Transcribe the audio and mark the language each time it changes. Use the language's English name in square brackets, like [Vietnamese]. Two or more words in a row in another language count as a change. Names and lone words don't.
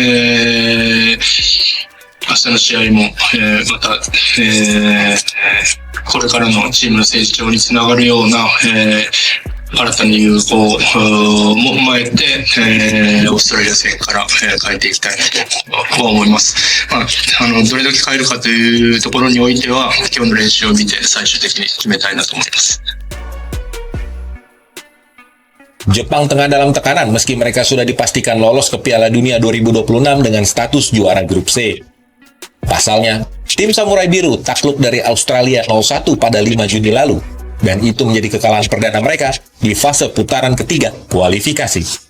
[Japanese] 明日の試合も、また、これからのチームの成長につながるような、新たに融合も踏まえて、オーストラリア戦から、変えていきたいなと思います。どれだけ変えるかというところにおいては、今日の練習を見て最終的に決めたいなと思います。 [Indonesian] Jepang tengah dalam tekanan meski mereka sudah dipastikan lolos ke Piala Dunia 2026 dengan status juara grup C. Pasalnya, tim Samurai Biru takluk dari Australia 0-1 pada 5 Juni lalu, dan itu menjadi kekalahan perdana mereka di fase putaran ketiga kualifikasi.